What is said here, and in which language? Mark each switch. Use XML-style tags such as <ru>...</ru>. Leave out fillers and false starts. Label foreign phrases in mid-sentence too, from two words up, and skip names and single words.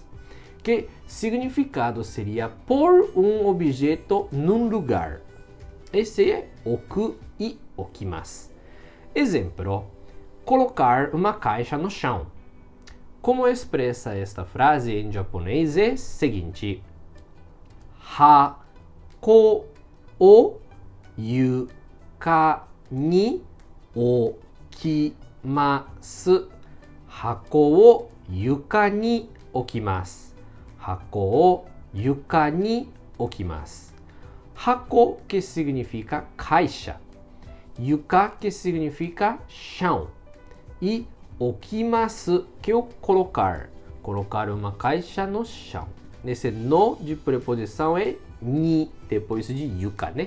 <pt>Que significado seria pôr um objeto num lugar. Esse é oku e okimasu. Exemplo: colocar uma caixa no chão. Como expressa esta frase em japonês é o seguinte:</pt> <ja>箱を床に置きます。箱を床に置きます。箱を床に置きます。</ja> <pt>箱, que significa caixa. Yuka, que significa chão. E okimasu, que é o colocar. Colocar uma caixa no chão. Nesse no de preposição é ni, depois de yuka, né?</pt>